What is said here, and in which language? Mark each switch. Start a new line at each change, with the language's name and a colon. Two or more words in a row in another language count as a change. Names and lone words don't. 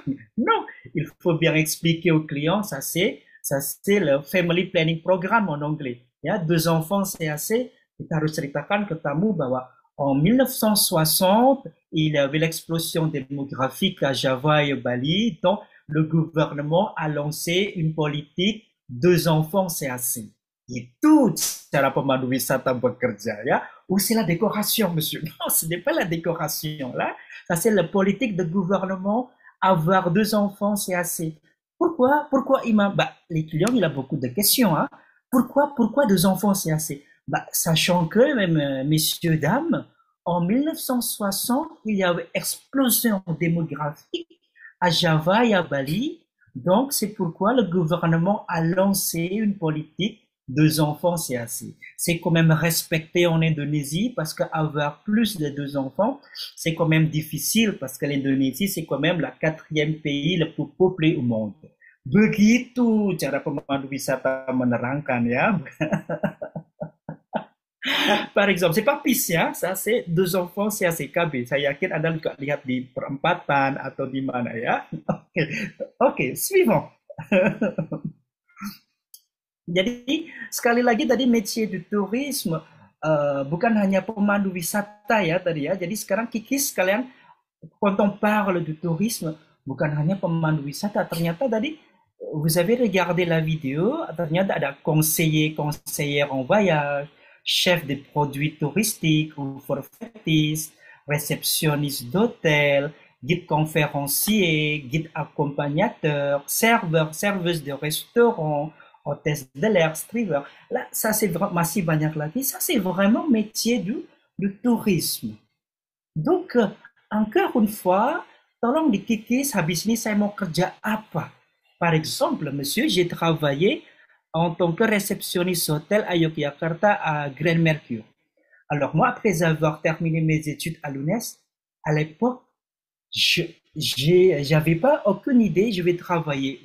French: Non, il faut bien expliquer au client, ça c'est le
English: family planning program
French: en anglais. Ya, 2 enfants c'est assez.
Indonesian: Kita harus ceritakan ke tamu bahwa
French: en 1960, il y avait l'explosion démographique à Java et Bali, donc le gouvernement a lancé une politique 2 enfants c'est assez.
Indonesian: Itu cara pemandu wisata bekerja, ya.
French: Ou c'est la décoration, monsieur? Non, ce n'est pas la décoration, là. Ça, c'est la politique de gouvernement. Avoir 2 enfants, c'est assez. Pourquoi Imam? Bah, les clients, il a beaucoup de questions, hein. Pourquoi 2 enfants, c'est assez? Bah, sachant que, même, messieurs, dames, en 1960, il y avait explosion démographique à Java et à Bali. Donc, c'est pourquoi le gouvernement a lancé une politique 2 enfants, c'est assez. C'est quand même respecté en Indonésie parce qu'avoir plus de 2 enfants, c'est quand même difficile parce que l'Indonésie, c'est quand même la 4e pays le plus peuplé au monde.
Indonesian: Begitu cara pemandu wisata menerangkan, ya.
French: Par exemple, c'est pas PIS, ya, ça c'est 2 enfants, c'est assez KB.
Indonesian: Saya yakin Anda juga lihat di perempatan atau di mana, ya. Oke, suivant. Jadi sekali lagi tadi
French: métier du tourisme
Indonesian: bukan hanya pemandu wisata ya tadi ya. Jadi sekarang kikis kalian
French: quand on parle du tourisme
Indonesian: bukan hanya pemandu wisata. Ternyata tadi
French: vous avez regardé la vidéo,
Indonesian: ternyata ada
French: conseillère en voyage, chef de produits touristiques ou forfaitistes, réceptionniste d'hôtel, guide conférencier, guide accompagnateur, serveuse de restaurant, hôtesse de l'air, streamer. Là, ça c'est
Indonesian: masih banyak lagi.
French: Ça c'est vraiment métier du tourisme. Donc, encore une fois,
Indonesian: tolong dikikis habis ini saya mau kerja apa.
French: Par exemple, monsieur, j'ai travaillé en tant que réceptionniste hôtel à Yogyakarta à Grand Mercure. Alors moi, après avoir terminé mes études à l'UNES, à l'époque, j'avais pas aucune idée je vais travailler.